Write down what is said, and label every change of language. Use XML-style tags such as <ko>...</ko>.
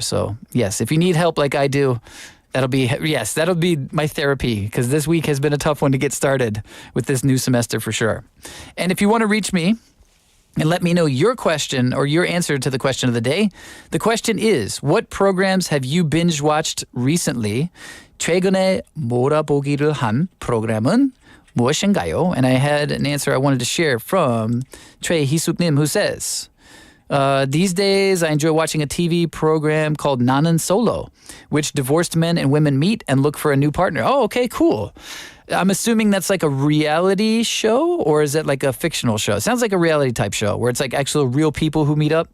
<en>So, yes, if you need help like I do, that'll be my therapy, because this week has been a tough one to get started with this new semester for sure. And if you want to reach me and let me know your question or your answer to the question of the day, the question is, what programs have you binge watched recently?</en> <ko>최근에 몰아보기를 한 프로그램은 무엇인가요?</ko> <en>And I had an answer I wanted to share from Choi Hisuk-nim, who says, these days I enjoy watching a TV program called 나는 Solo, which divorced men and women meet and look for a new partner. Oh, okay, cool. I'm assuming that's like a reality show, or is it like a fictional show? It sounds like a reality type show where it's like actual real people who meet up.</en>